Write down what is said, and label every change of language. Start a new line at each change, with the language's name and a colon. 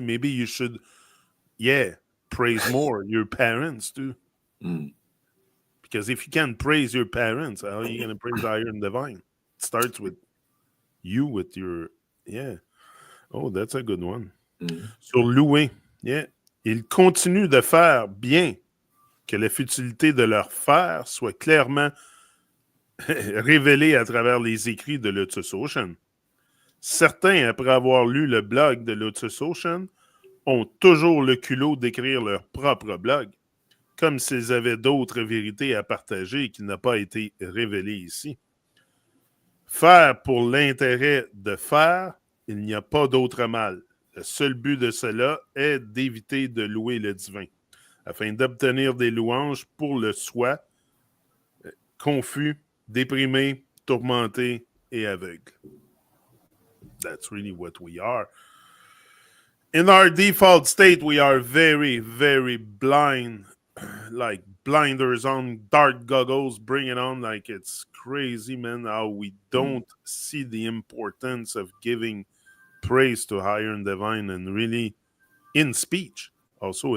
English: Maybe you should, praise more your parents too. Because if you can't praise your parents, how are you going to praise higher and divine? It starts with you, with your, Oh, that's a good one. Mhm.
French: Sur louer, yeah. Ils continuent de faire bien que la futilité de leur faire soit clairement révélée à travers les écrits de LotusOcean. Certains, après avoir lu le blog de LotusOcean, ont toujours le culot d'écrire leur propre blog, comme s'ils avaient d'autres vérités à partager qui n'ont pas été révélées ici. Faire pour l'intérêt de faire, il n'y a pas d'autre mal. Le seul but de cela est d'éviter de louer le divin, afin d'obtenir des louanges pour le soi, confus, déprimé, tourmenté et aveugle.
English: That's really what we are. In our default state, we are very, very blind, like blinders on, dark goggles, bring it on. Like it's crazy, man, how we don't see the importance of giving praise to higher and divine and really in speech also.